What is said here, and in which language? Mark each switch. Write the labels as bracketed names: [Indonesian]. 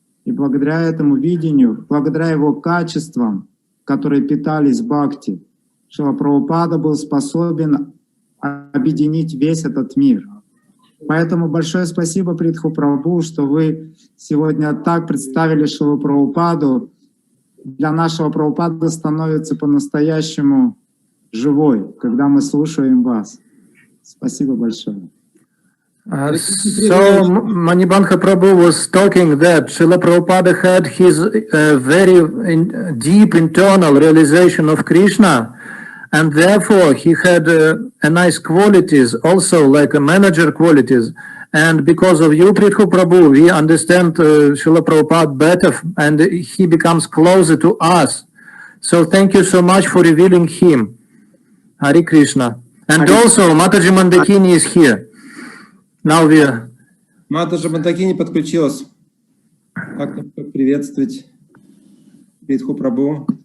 [Russian] И благодаря этому видению, благодаря его качествам, которые питались бхакти, Шрила Прабхупада был способен объединить весь этот мир. Поэтому большое спасибо, Притху Прабху, что вы сегодня так представили Шрилу Прабхупаду. Для нашего Прабхупада становится по-настоящему живой, когда мы слушаем вас. Спасибо большое. [English] So Manibandha Prabhu was talking that Srila Prabhupada had his very deep internal realization of Krishna, and therefore he had a nice qualities, also like a manager qualities. And because of you, Prabhu Prabhu, we understand Srila Prabhupada better, and he becomes closer to us. So thank you so much for revealing him. Hare Krishna. And also Mataji Mandakini is here. Now we are... [Russian] Матаджи Мандакини подключилась. Как приветствовать Притху Прабху?